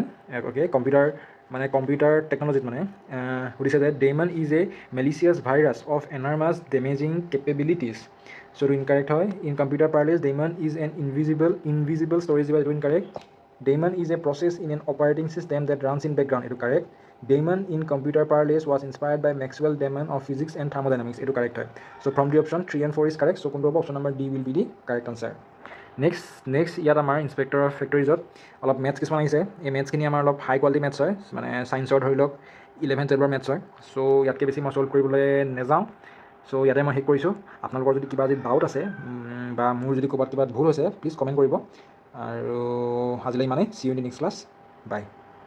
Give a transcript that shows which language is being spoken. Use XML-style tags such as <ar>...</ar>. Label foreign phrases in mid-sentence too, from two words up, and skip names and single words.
<en>Okay, computer technology</en> <as>মানে সুধিছে</as> <en>that daemon is a malicious virus of enormous damaging capabilities. So incorrect hoy in computer parlance daemon is an invisible storage device incorrect. Daemon is a process in an operating system that runs in background etu correct. Daemon in computer parlance was inspired by Maxwell Daemon of physics and thermodynamics</en> <as>etu correct hoy.</as> <en>So from the option 3 and 4 is correct. So kunto option number D will be the correct answer.</en> <as>Next ইয়াত আমাৰ</as> <en>inspector of factoriesত</en> <as>অলপ মেথছ কিছুমান আহিছে এই মেথছখিনি আমাৰ অলপ</as> <en>high quality maths</en> <as>হয় মানে সায়েন্সৰ ধৰি লওক 11 12 মেথছ হয় সো ইয়াতকৈ বেছি মই সলভ কৰিবলৈ নেযাওঁ সো ইয়াতে মই শেষ কৰিছোঁ আপোনালোকৰ যদি কিবা যদি ডাউট আছে বা মোৰ যদি ক'ৰবাত কিবা ভুল হৈছে</as> <en>please comment</en> <as>কৰিব আৰু আজিলৈ মানে</as> <en>see you in the next class bye</en>